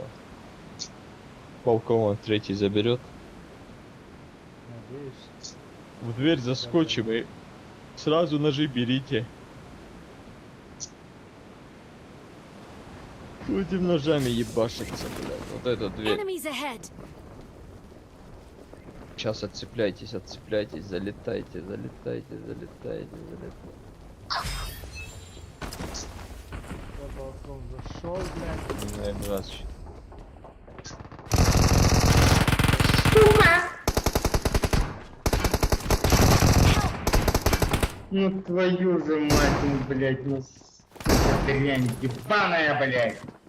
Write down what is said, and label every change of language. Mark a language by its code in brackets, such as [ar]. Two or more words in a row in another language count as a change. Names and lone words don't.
[ru] Балкон он третий заберет. Надеюсь. В дверь заскочим и сразу ножи берите. Будем ножами ебашиться, блядь. Вот эта дверь. [en] Enemies ahead. [ru] Сейчас отцепляйтесь, отцепляйтесь, залетайте, залетайте, залетайте, залетайте. Я балкон зашел, блядь. Наверное, раз. Ну твою же мать, ну, блядь, ну сука, дрянь ебаная, блядь.